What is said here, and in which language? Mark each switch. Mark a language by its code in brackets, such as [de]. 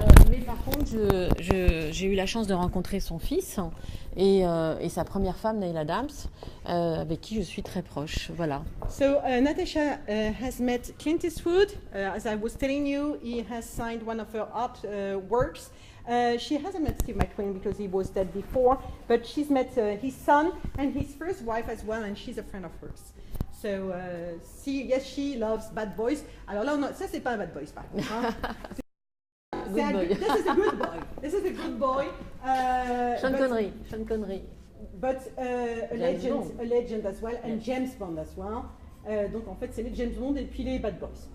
[fr] Mais par contre, j'ai eu la chance de rencontrer son fils et sa première femme, Neil Adams, avec qui je suis très proche. Voilà. [en] So Natasha has met Clint Eastwood. As I was telling you, he has signed one of her art works. She hasn't met Steve McQueen because he was dead before, but she's met his son and his first wife as well, and she's a friend of hers. So, she loves bad boys. [fr] Alors là, ça c'est pas un bad boys, par contre. Hein. [en] Good boy. This is a good boy. This is a good boy. Sean Connery. But a legend as well, and James Bond as well. [fr] Donc en fait, c'est les James Bond et puis les bad boys.